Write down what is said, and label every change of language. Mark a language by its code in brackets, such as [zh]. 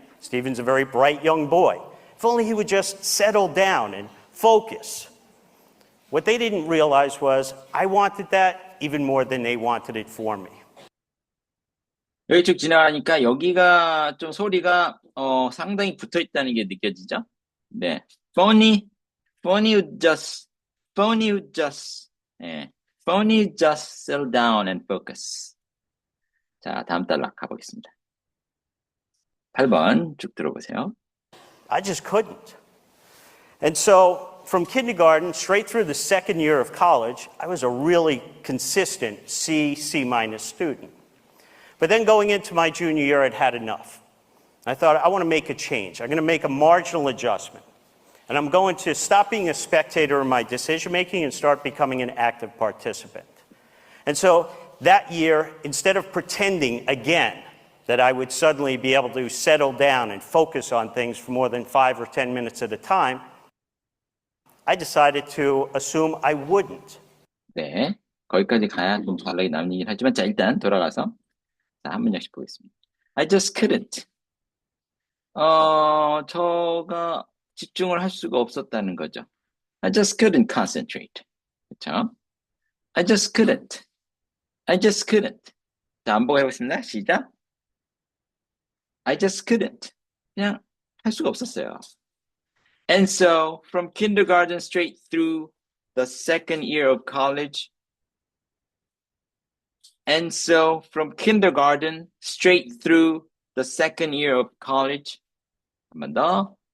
[en] Stephen's a very bright young boy. If only he would just settle down and focus. What they didn't realize was I wanted that even more than they wanted it for me. [ko] 여기 쭉 지나가니까 여기가 좀 소리가 상당히 붙어 있다는 게 느껴지죠? 네. [en] Phony would just settle down and focus. [ko] 자, 다음 단락 가보겠습니다. 8번 쭉 들어보세요. [en] I just couldn't. And so from kindergarten straight through the second year of college, I was a really consistent C minus student. But then going into my junior year, I'd had enough. I thought, I want to make a change. I'm going to make a marginal adjustment. And I'm going to stop being a spectator in my decision-making and start becoming an active participant. And so that year, instead of pretending again that I would suddenly be able to settle down and focus on things for more than 5 or 10 minutes at a time, I decided to assume I wouldn't. [ko] 네, 거기까지 가야 좀 잘하게 나온 얘기를 하지만 자, 일단 돌아가서 자, 한 문장씩 보겠습니다. [en] I just couldn't. [ko] 저가 집중을 할 수가 없었다는 거죠. [en] I just couldn't concentrate. [ko] 그렇죠? [en] I just couldn't. [ko] 자, 한번 해보겠습니다. 시작. [en] I just couldn't. [ko] 그냥 할 수가 없었어요. [en] And so, from kindergarten straight through the second year of college, and so from kindergarten straight through the second year of college, [ko] 한 번 더.